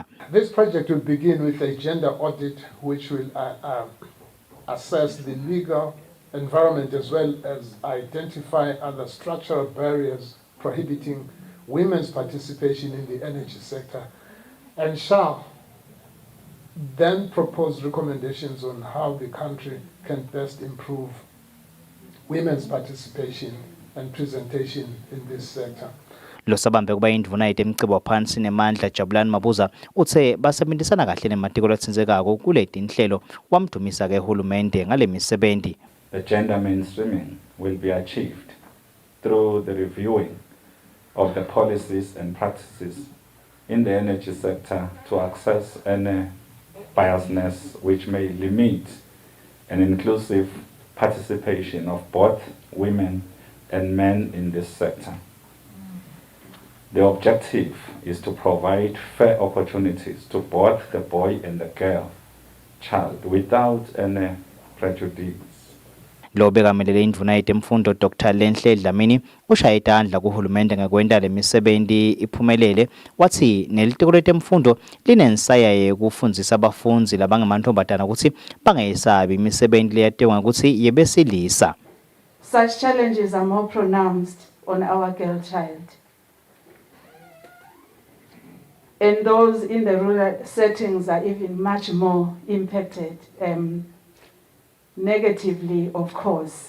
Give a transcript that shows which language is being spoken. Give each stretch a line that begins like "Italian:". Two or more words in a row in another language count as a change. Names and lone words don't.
English: This project will begin with a gender audit which will assess the legal environment as well as identify other structural barriers prohibiting women's participation in the energy sector, and shall then propose recommendations on how the country can best improve women's participation and presentation in this sector.
Swati: Losabambe kuba indvuna yetemcebo phansi nemandla Jabulani Mabuza uthe basebenzisana kahle nematiko latsindzekako kuleti inhlelo wamdumisa ke hulumende ngale misebenzi.
English: The gender mainstreaming will be achieved through the reviewing of the policies and practices in the energy sector to access any biasness which may limit an inclusive participation of both women and men in this sector. The objective is to provide fair opportunities to both the boy and the girl child without any prejudice.
Swati: Lo bekamelele indvuna yetemfundo Dr. Lenhle Dlamini ushaya itandla kuhulumende ngekwenta lemisebenzi iphumelele wathi nelitiko letemfundo linensaya yekufundzisa abafunzi labangamantombazana ukuthi bangayesabi imisebenzi leyatekwa ukuthi yebesilisa.
English: Such challenges are more pronounced on our girl child. And those in the rural settings are even much more impacted negatively, of course.